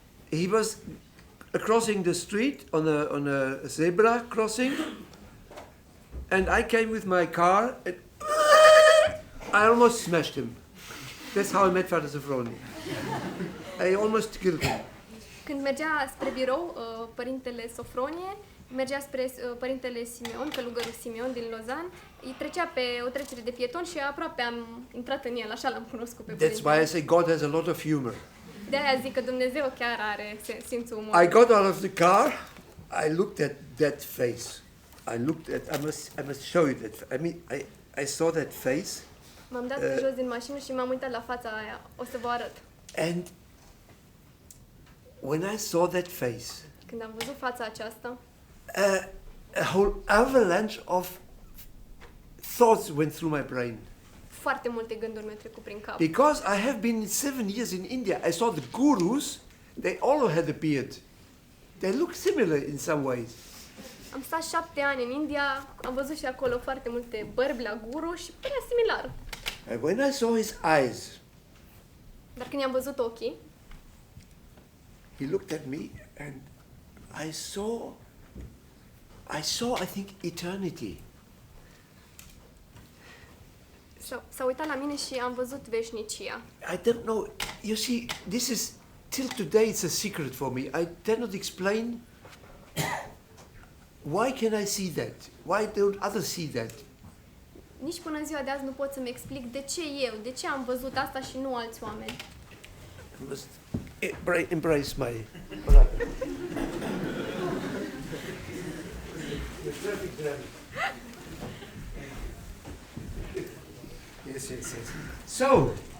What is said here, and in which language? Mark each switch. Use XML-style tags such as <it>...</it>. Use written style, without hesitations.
<en>He was crossing the street on a zebra crossing, and I came with my car and I almost smashed him. That's how I met Father Sophroni. I almost killed him.</en> <ro>Când mergea spre birou, părintele Sofronie mergea spre părintele Simeon, călugărul Simeon din Lausanne, îi trecea pe o trecere de pieton și aproape am intrat în el, așa l-am cunoscut pe părintele.</ro> <en>That's why I say God has a lot of humor.</en> <ro>De-aia zic că Dumnezeu chiar are simțul umorului.</ro> <en>I got out of the car, I looked at that face. I must show you that. I mean, I saw that face.</en> <ro>M-am dat jos din mașină și m-am uitat la fața aia. O să vă arăt.</ro> <en>And when I saw that face,</en> <ro>Când am văzut fața aceasta,</ro> <en>a whole avalanche of thoughts went through my brain.</en> <ro>foarte multe gânduri mi-au trecut prin cap.</ro> <en>Because I have been 7 years in India, I saw the gurus, they all had a beard. They look similar in some ways.</en> <ro>Am stat 7 ani în India, am văzut și acolo foarte multe bărbi la guru și părea similar.</ro> <en>And when I saw his eyes,</en> <ro>Dar când i-am văzut ochii,</ro> <en>he looked at me and I saw, I think, eternity.</en> <ro>s-a uitat la mine și am văzut veșnicia.</ro> <en>I don't know, you see, this is, till today it's a secret for me. I cannot explain why can I see that? Why don't others see that? Nici până în ziua de azi nu pot să-mi explic de ce eu, de ce am văzut asta și nu alți oameni. I must embrace my brother. Yes. So,</en>